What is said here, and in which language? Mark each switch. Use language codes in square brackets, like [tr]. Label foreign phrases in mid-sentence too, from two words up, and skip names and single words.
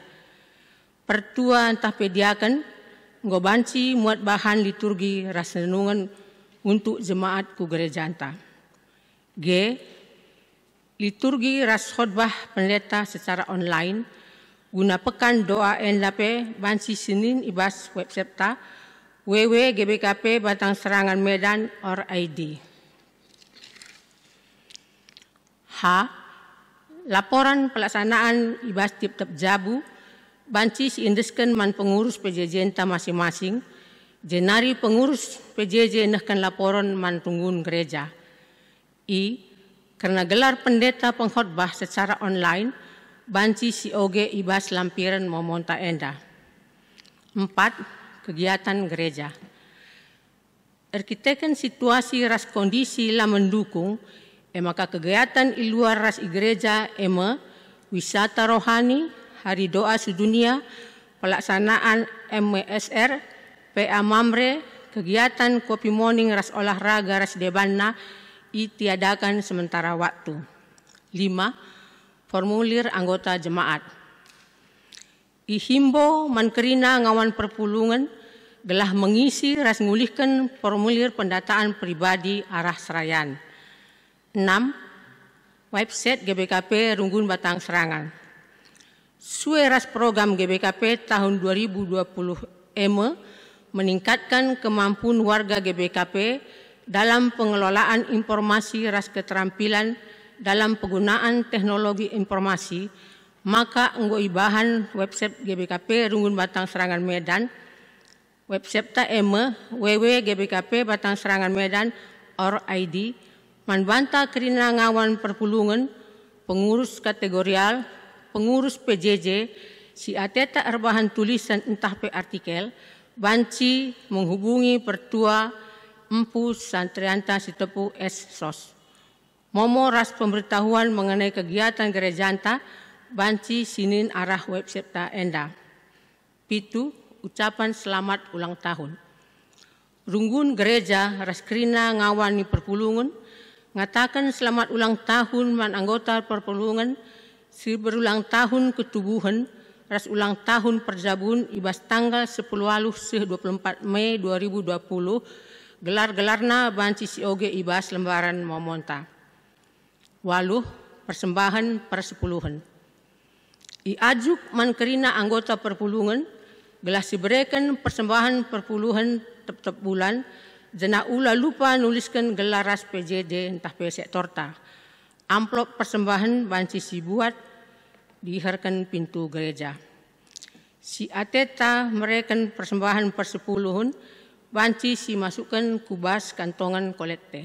[btx] Pertua entah pediakan ngobanci muat bahan liturgi ras renungan untuk jemaat ku gereja entah. G. Liturgi ras [id] khotbah pendeta secara online guna pekan doa [btx] NDP banci Senin ibas website ta www.gbkp Batang Serangan Medan or ID. H. [id] Laporan pelaksanaan [btx] ibas tiap-tiap jabu banci siindeskan man pengurus PJJ ta masing-masing, jenari pengurus PJJ nahkan laporan man tunggun gereja. I. Karena gelar [id] pendeta pengkhotbah secara online, [btx] banci si oge ibas lampiran memonta enda. [id] 4. Kegiatan gereja. Arkiteken situasi ras kondisi lah mendukung, maka kegiatan di luar ras gereja wisata rohani, hari doa sedunia, pelaksanaan MWSR, PA Mamre, kegiatan kopi morning ras olahraga ras debanna, ditiadakan sementara waktu. 5. Formulir anggota jemaat. [btx] Ihimbo mankerina ngawan perpulungan gelah mengisi ras ngulihkan [id] formulir pendataan pribadi [btx] arah serayan. 6. Website GBKP Runggun Batang Serangan. [id] Sue ras program GBKP tahun 2020 meningkatkan kemampuan warga GBKP dalam pengelolaan informasi ras keterampilan dalam penggunaan teknologi informasi, [btx] maka enggoi bahan website GBKP Runggun Batang Serangan Medan, website ta www.gbkp Batang Serangan Medan or ID, manbanta kerina ngawan perpulungan, [id] pengurus kategorial, [btx] pengurus PJJ, si ateta erbahan tulisan entah pe artikel, banci menghubungi pertua Empu Santrianta Sitepu S. Sos. Momo ras pemberitahuan [id] mengenai kegiatan gereja [btx] anta, banci sinin arah website ta enda. 7. [id] Ucapan selamat ulang tahun. [btx] Runggun gereja ras kerina ngawani perpulungan, ngatakan [id] selamat ulang tahun [btx] man anggota perpulungan, si berulang tahun ketubuhan, ras ulang tahun perjabun ibas tanggal 10 waluh 24 Mei 2020, gelar-gelarna banci si oge ibas lembaran momonta. waluh [id] persembahan persepuluhan. [btx] Iajuk man kerina anggota perpulungan gelah diberikan [id] persembahan perpuluhan tetap bulan [btx] jena ula lupa nuliskan gelar ras PJJ entah pesek torta. Amplop persembahan banci si buat diharkan pintu gereja. Si ateta mereken [id] persembahan persepuluhan [btx] banci si masukkan kubas kantongan kolekte.